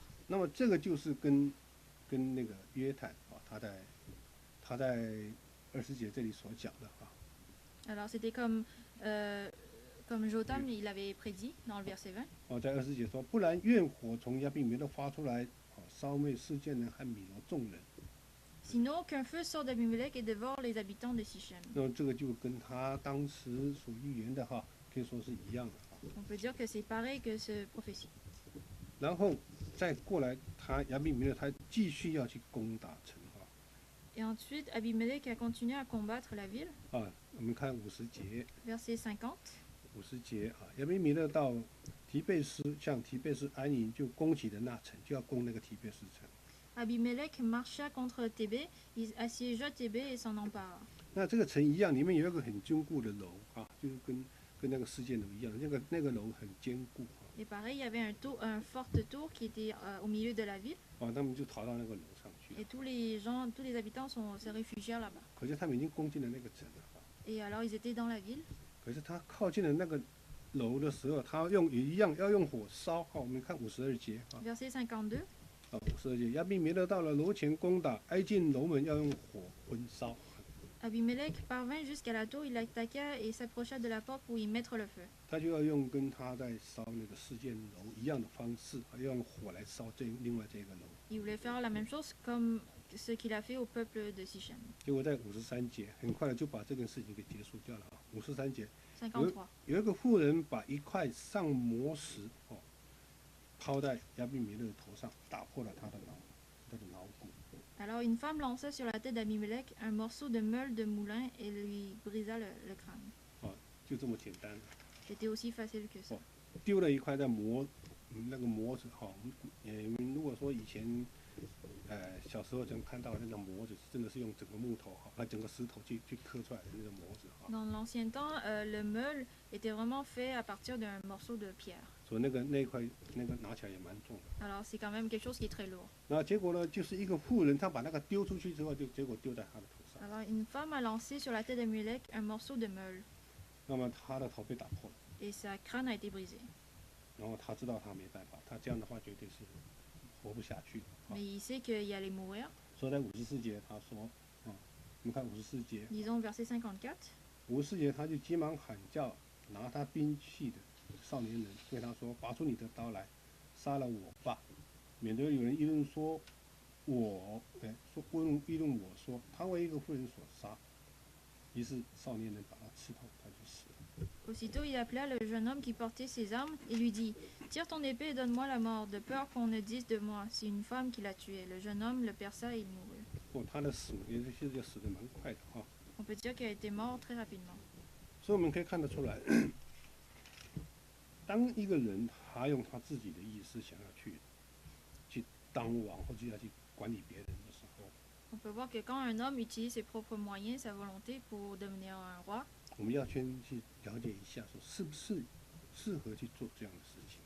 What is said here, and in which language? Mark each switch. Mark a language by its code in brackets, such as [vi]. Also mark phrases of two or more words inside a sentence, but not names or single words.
[zh] 那么这个就是跟那个约坦他在20节这里所讲的 [fr] Alors c'était comme Jotam il avait prédit dans le verset 20. [zh] 在20节说，不然愿火从亚比米勒发出来烧灭示剑人和米罗众人。 [fr] Sinon qu'un feu sort d'Abimelech et dévore les habitants de Sichem. [zh] 那么这个就跟他当时所预言的可以说是一样的。 [fr] On peut dire que c'est pareil que ce prophétie. [zh] 然后再过来，亚比米勒他继续要去攻打城 [fr] Et ensuite Abimelech a continué à combattre la ville. [zh] 我们看50节。 [fr] Verset 50. [zh] 50节亚比米勒到提贝斯，向提贝斯安营，就攻击了那城，就要攻那个提贝斯城。 [fr] Abimelech marcha contre Thébé, il assiégea Thébé et s'en empara. [zh] 那这个城一样，里面有一个很坚固的楼就是跟那个世界楼一样，那个楼很坚固 [fr] Et pareil, il y avait un forte tour qui était au milieu de la ville. [zh] 他们就逃到那个楼上去。 [fr] Et tous les habitants se réfugièrent là-bas. [zh] 可是他们已经攻进了那个城了 [fr] Et alors ils étaient dans la ville. [zh] 可是他靠近了那个楼的时候，他也一样要用火烧。我们看52节 [fr] Verset 52. [zh] 52节，亚比米勒到了楼前攻打，挨近楼门要用火焚烧。 [fr] Abimelech parvint jusqu'à la tour, il l'attaqua et s'approcha de la porte pour y mettre le feu. [zh] 他就要用跟他在烧那个世界楼一样的方式，要用火来烧另外这个楼。 [fr] Il voulait faire la même chose comme ce qu'il a fait au peuple de Sichem. [zh] 结果在53节，很快的就把这件事情给结束掉了53节， 53. 有一个妇人把一块上磨石抛在亚比米勒头上，打破了他的脑骨。 [fr] Alors une femme lança sur la tête d'Abimelech un morceau de meule de moulin et lui brisa le crâne. [zh] 就这么简单。 [fr] C'était aussi facile que ça. [zh] 丢了一块在那个磨子如果说以前小时候曾看到那个磨子，真的是用整个木头整个石头去刻出来的那个磨子 [fr] Dans l'ancien temps, le meule était vraiment fait à partir d'un morceau de pierre. [zh] 所以那一块拿起来也蛮重的。 [fr] Alors c'est quand même quelque chose qui est très lourd. [zh] 那结果呢，就是一个妇人，她把那个丢出去之后，结果丢在她的头上， [fr] Alors une femme a lancé sur la tête d'Abimelech un morceau de meule [zh] 那么她的头被打破了。 [fr] et sa crâne a été brisé. [zh] 然后她知道她没办法，她这样的话绝对是活不下去的。 [fr] Mais il sait qu'il allait mourir. [zh] 所以在54节，她说我们看54节， [fr] Disons verset 54. [zh] 54 节她就急忙喊叫，拿她兵器的少年人对他说：“拔出你的刀来，杀了我吧，免得有人议论说议论我说他为一个妇人所杀。”于是少年人把他刺透，他就死了。 [fr] Aussitôt, il appela le jeune homme qui portait ses armes et lui dit, tire ton épée et donne-moi la mort, de peur qu'on ne dise de moi, c'est une femme qui l'a tué. Le jeune homme le perça et il mourut. [zh] 他的死也是也死得蛮快的啊。 [fr] On peut dire qu'il a été mort très rapidement. [zh] 所以我们可以看得出来，当一个人他用他自己的意思想要去当王或者要去管理别人的时候， [fr] On peut voir que quand un homme utilise ses propres moyens, sa volonté pour devenir un roi, [zh] 我们要先去了解一下，说是不是适合去做这样的事情。